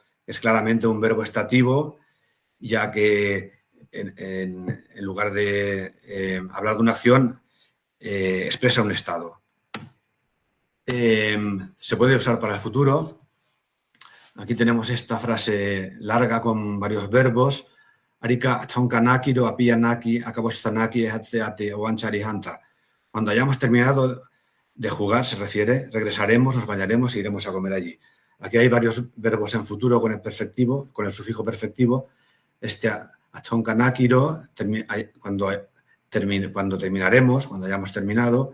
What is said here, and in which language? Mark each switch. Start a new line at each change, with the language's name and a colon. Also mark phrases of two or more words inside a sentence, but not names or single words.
Spanish: Es claramente un verbo estativo, ya que en lugar de hablar de una acción, expresa un estado. Se puede usar para el futuro. Aquí tenemos esta frase larga con varios verbos.
Asháninka: Arika tonkanakiro, apianaki, akabostanaki, hatseate o ancharihanta.
Spanish: Cuando hayamos terminado de jugar, se refiere, regresaremos, nos bañaremos e iremos a comer allí. Aquí hay varios verbos en futuro con el perfectivo, con el sufijo perfectivo. Atonkanakiro, cuando terminaremos, cuando hayamos terminado.